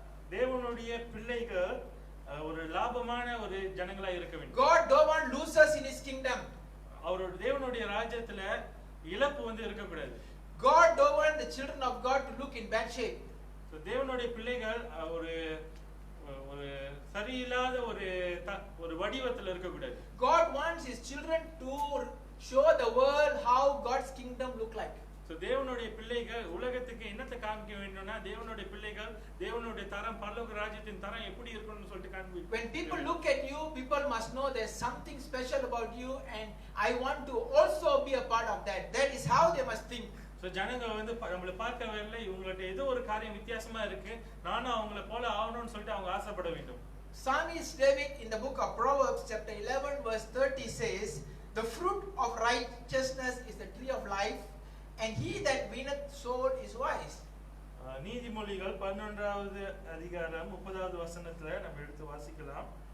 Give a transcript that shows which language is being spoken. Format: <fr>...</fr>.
<ta>தேவனுடைய பிள்ளைகள் ஒரு லாபமான ஒரு ஜனங்களா இருக்க வேண்டும்.</ta> <en>God don't want losers in his kingdom.</en> <ta>அவரோட தேவனுடைய ராஜ்யத்துல இழப்பு வந்து இருக்க கூடாது.</ta> <en>God don't want the children of God to look in bad shape.</en> <ta>So தேவனுடைய பிள்ளைகள் ஒரு ஒரு சரியில்லாத ஒரு வடிவத்துல இருக்க கூடாது.</ta> <en>God wants his children to show the world how God's kingdom look like.</en> <ta>So தேவனுடைய பிள்ளைகள் உலகத்துக்கு என்னத்தை காமிக்க வேண்டும்னா தேவனுடைய பிள்ளைகள் தேவனுடைய தரம் பரலோக ராஜ்யத்தின் தரம் எப்படி இருக்கும்னு சொல்லிட்டு காண்பிக்கணும்.</ta> <en>When people look at you, people must know there's something special about you and I want to also be a part of that. That is how they must think.</en> <ta>So ஜனங்க வந்து நம்மள பார்க்க வரல, இவங்கள்ட்ட ஏதோ ஒரு காரியம் வித்தியாசமா இருக்கு, நானும் அவங்கள போல ஆகணும்னு சொல்லிட்டு அவங்க ஆசைப்பட வேண்டும்.</ta> <en>Psalmist David in the book of Proverbs chapter 11 verse 30 says, "The fruit of righteousness is the tree of life, and he that winneth soul is wise."</en> <ta>நீதிமொழிகள் 11வது அதிகாரம் 30வது வசனத்துல நம்ம எடுத்து வாசிக்கலாம்.</ta>